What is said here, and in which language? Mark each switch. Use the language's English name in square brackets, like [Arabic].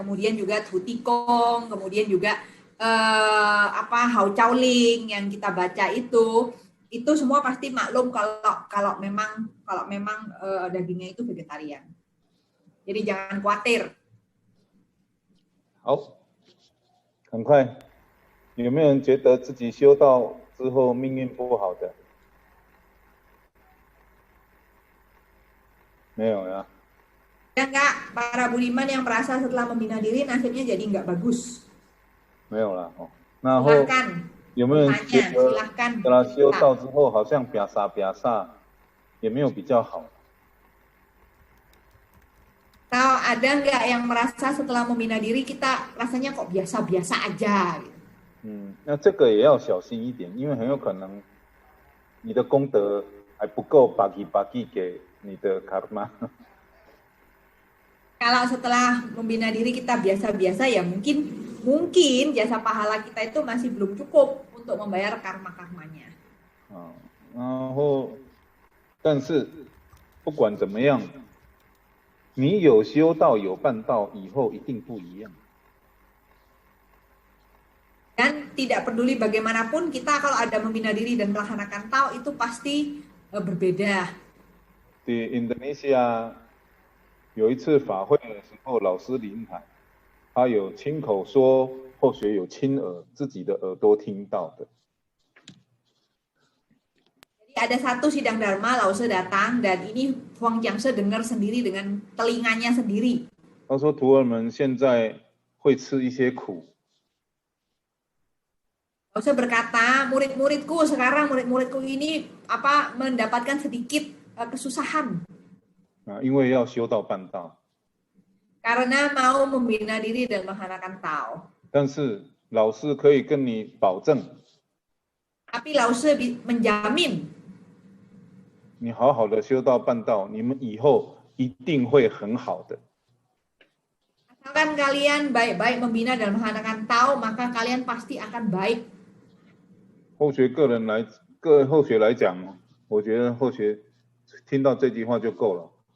[Indonesian] Kemudian juga tutikong, kemudian juga hao caoling yang kita baca itu semua pasti maklum kalau memang dagingnya itu vegetarian. Jadi jangan khawatir. [Chinese] 好，很快，有没有人觉得自己修道之后命运不好的？没有呀。 [Indonesian] Ya enggak, para budiman yang merasa setelah membina diri nasibnya jadi enggak bagus. [Chinese] 没有啦。哦，然后 [Indonesian] Silahkan. [Chinese] 有没有人觉得 [Indonesian] Silahkan. [Chinese] 跟他修道之后好像啪洒，也没有比较好？ [Indonesian] Atau ada enggak yang merasa setelah membina diri kita rasanya kok biasa-biasa aja gitu. [Chinese] 那这个也要小心一点，因为很有可能你的功德还不够 [Indonesian] bagi [Chinese] 给你的 karma。 [Indonesian] Kalau setelah membina diri kita biasa-biasa ya mungkin jasa pahala kita itu masih belum cukup untuk membayar karma-karmanya. [Chinese] 然后，但是不管怎么样，你有修道有办道，以后一定不一样。 [Indonesian] Dan tidak peduli bagaimanapun kita kalau ada membina diri dan melaksanakan tao itu pasti berbeda. Di Indonesia [Chinese] 有一次法会的时候，老师临台，他有亲口说，后学有亲耳自己的耳朵听到的。 [Indonesian] Jadi ada satu sidang dharma, Lao Se datang dan ini Huang Jiangse dengar sendiri dengan telinganya sendiri. [Chinese] 他说徒儿们现在会吃一些苦。 [Indonesian] Lao Se berkata, murid-muridku ini mendapatkan sedikit kesusahan. [Chinese] 因为要修道办道。 [Indonesian] Karena mau membina diri dan melaksanakan tao. [Chinese] 但是老师可以跟你保证， [Indonesian] Tapi Lao Se menjamin [Chinese] 你好好的修道办道，你们以后一定会很好的。 [Indonesian] asalkan kalian baik-baik membina dan melaksanakan tao, maka kalian pasti akan baik. [Chinese] 后学后学来讲，我觉得后学听到这句话就够了。